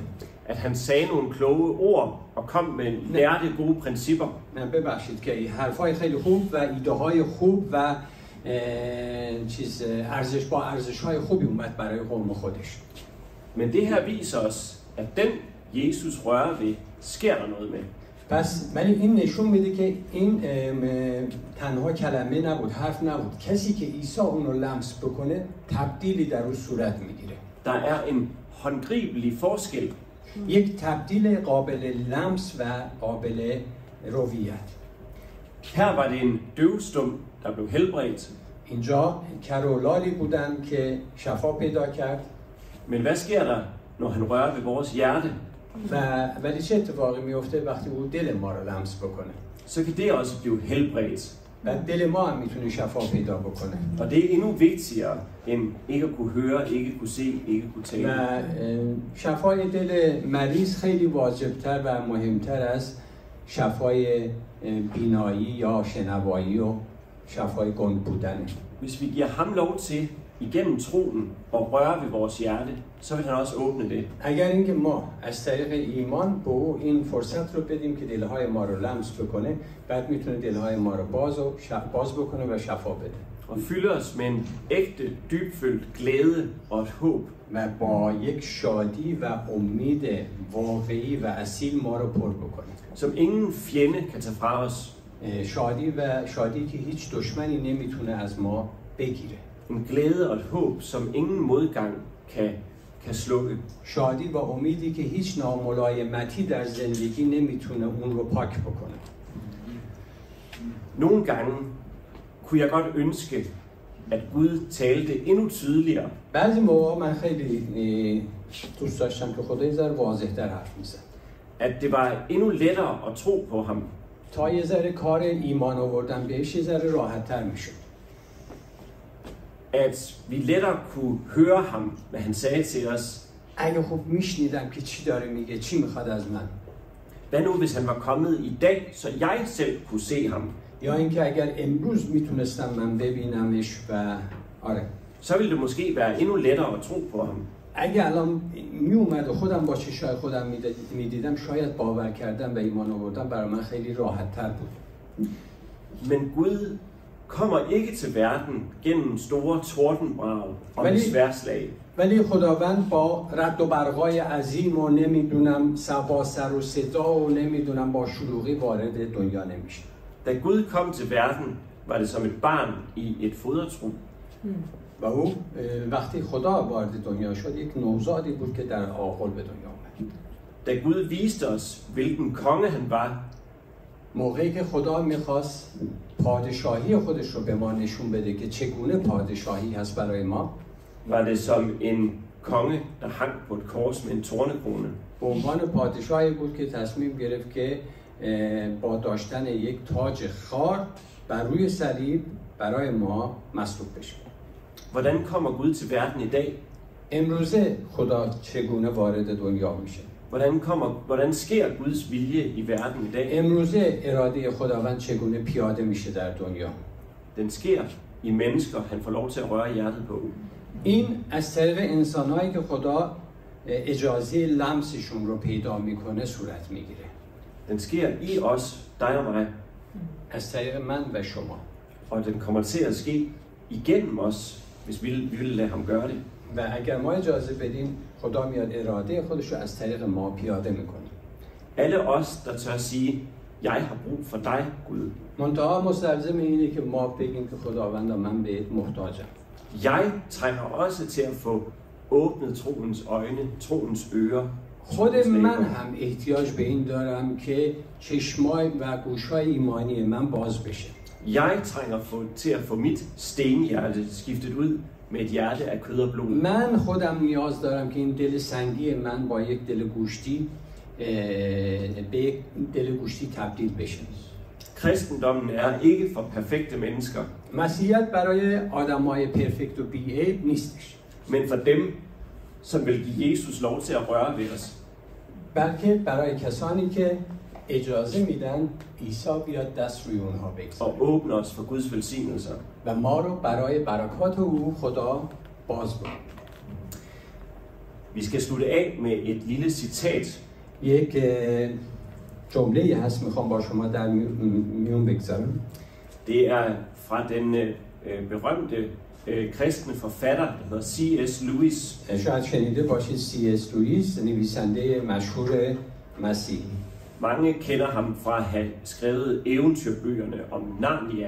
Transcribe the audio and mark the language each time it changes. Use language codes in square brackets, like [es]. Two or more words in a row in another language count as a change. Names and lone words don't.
[da] At han sagde nogle kloge ord og kom med lærte gode principper. [fa] نه ببخشید که حرفای خیلی خوب و ایده های خوب و ارزش‌های خوبی اومد برای قوم خودش. [da] Men det her viser os, at den Jesus rører ved, sker der noget med. [fa] پس ولی این نشون میده که این تنها کلمه نبود، حرف نبود. کسی که عیسی اون رو لمس بکنه تبدیلی در اون صورت میگیره. [da] Der er en håndgribelig forskel. [fa] یک تبدیل قابل لمس و قابل رویت. [da] Her var det en døvstum, der blev helbredt. [fa] اینجا کرولالی بودن که شفا پیدا کرد. [da] Men hvad sker der, når han rører ved vores hjerte? [fa] ولی چه اتفاقی میفته وقتی او دل ما رو لمس بکنه؟ [da] Så kan det også blive helbredt. [fa] و دل ما هم میتونه شفا پیدا بکنه. [da] Og det er endnu vigtigere end ikke at kunne høre, ikke kunne se, ikke kunne tale. [fa] و شفای دل مریض خیلی واجبتر و مهمتر از شفای بینایی یا شنوایی و شفای گنگ بودنه. [da] Hvis vi giver ham lov til igennem troen at røre ved vores hjerte, så vil han også åbne det. [fa] اگر اینکه ما از طریق ایمان به او این فرصت رو بدیم که دلهای ما رو لمس بکنه، بعد میتونه دلهای ما رو باز بکنه و شفا بده. [da] Og fylde os med en ægte, dybfølt glæde og et håb. [fa] و با یک شادی و امید واقعی و اصیل ما رو پر بکنه. [da] Som ingen fjende kan tage fra os. [fa] شادی که هیچ دشمنی نمیتونه از ما بگیره. [da] En glæde og et håb, som ingen modgang kan slukke. [fa] شادی و امیدی که هیچ ناملایمتی در زندگی نمیتونه اون رو پاک بکنه. [da] Nogle gange kunne jeg godt ønske, at Gud talte endnu tydeligere. [fa] بعضی موقع من خیلی دوست داشتم که خدا یه ذره واضح‌تر حرف می‌زد. [da] At det var endnu lettere at tro på ham. [fa] تا یه ذره کار ایمان آوردن بهش یه ذره راحت‌تر میشد. [da] At vi lettere kunne høre ham, hvad han sagde til os. [fa] اگه خوب میشنیدم که چی داره میگه، چی میخواد از من. [da] Hvad nu, hvis han var kommet i dag, så jeg selv kunne se ham? [fa] یا اینکه اگر امروز میتونستم من ببینمش و آره. [da] Så ville det måske være endnu lettere at tro på ham. [fa] اگه الان میومد و خودم با چشای خودم میدیدم، شاید باور کردم و ایمان آوردم برای من خیلی راحت‌تر بود. [da] Men Gud kommer ikke til verden gennem store tordenbrag og sværdslag. [fa] ولی خداوند با رعد و برقای عظیم و نمیدونم با سر و صدا و نمیدونم با شلوغی وارد دنیا نمیشه. [da] Da Gud kom til verden, var det som et barn i et fodertrug. [fa] و او وقتی خدا وارد دنیا شد یک نوزادی بود که در آغل به دنیا آمد. [da] Da Gud viste os, hvilken konge han var, [fa] موقعی که خدا میخواست پادشاهی خودش رو به ما نشون بده که چگونه پادشاهی هست برای ما، [da] var det som en konge, der hang på et kors med en tornekrone. [fa] به عنوان پادشاهی بود که تصمیم گرفت که با داشتن یک تاج خار بر روی صلیب برای ما مصلوب بشه. [da] Hvordan kommer Gud til verden i dag? [fa] امروزه خدا چگونه وارد دنیا میشه؟ [da] Hvordan sker Guds vilje i verden i dag? [fa] امروزه اراده خداوند چگونه پیاده میشه در دنیا؟ [da] Den sker i mennesker, han får lov til at røre hjertet på. [fa] این از طریق انسانهایی که خدا اجازه لمسشون رو پیدا میکنه صورت میگیره. [da] Den sker i os, dig og mig. [fa] از طریق من و شما. [da] Og den kommer til at ske igennem os, hvis vi vil lade ham gøre det. [fa] و اگر ما اجازه بدیم خدا میاد اراده خودش رو از طریق ما پیاده میکنه. [da] Alle os, der tør sige, jeg har brug for dig, Gud. [fa] منتها مستلزم اینه که ما بگیم که خداوند من بهت محتاجم. [da] Jeg trænger også til at få åbnet troens øjne, troens ører. [fa] خود من هم احتیاج به این دارم که چشمای و گوشای ایمانی من باز بشه. [da] Jeg trænger til at få mit stenhjerte skiftet ud med et hjerte af kød og blod. [fa] من خودم نیاز دارم که این دل سنگی من با یک دل گوشتی به یک دل گوشتی تبدیل بشه. [da] Kristendommen er ikke for perfekte mennesker. [fa] مسیحیت برای آدمای پرفکت و بی‌عیب نیستش. [da] Men for dem, som vil give Jesus lov til at røre ved os. [fa] بلکه برای کسانی که اجازه میدن عیسی بیاد دست روی اونها بگذاره. [da] Og åbne os for Guds velsignelser. [fa] و ما رو برای برکات او خدا باز کنه. [da] Vi skal slutte af med et lille citat. [fa] یک جمله هست میخوام با شما در میون بگذارم. [da] Det er fra den berømte kristne forfatter, der hedder C.S. Lewis. [fa] شاید شنیده باشید C.S. لوئیس، نویسنده مشهور مسیحی. [da] Mange kender ham fra at have skrevet eventyrbøgerne om Narnia.